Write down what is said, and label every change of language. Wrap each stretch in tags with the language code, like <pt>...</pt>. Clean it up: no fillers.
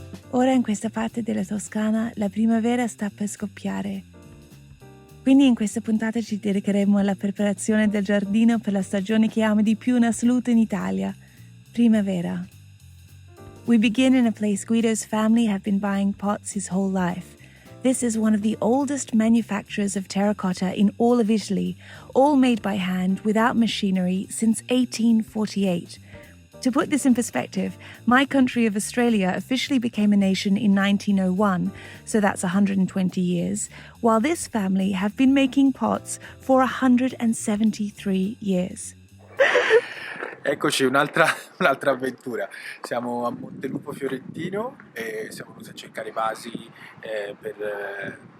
<it>Ora in questa parte della Toscana la primavera sta per scoppiare. Quindi in questa puntata ci dedicheremo alla preparazione del giardino per la stagione che amo di più in assoluto in Italia, primavera.</it> <en>We begin in a place Guido's family have been buying pots his whole life. This is one of the oldest manufacturers of terracotta in all of Italy, all made by hand without machinery since 1848. To put this in perspective, my country of Australia officially became a nation in 1901, so that's 120 years, while this family have been making pots for 173 years.</en> <it>Eccoci, un'altra avventura. Siamo a Montelupo Fiorentino e siamo venuti a cercare vasi per...</it>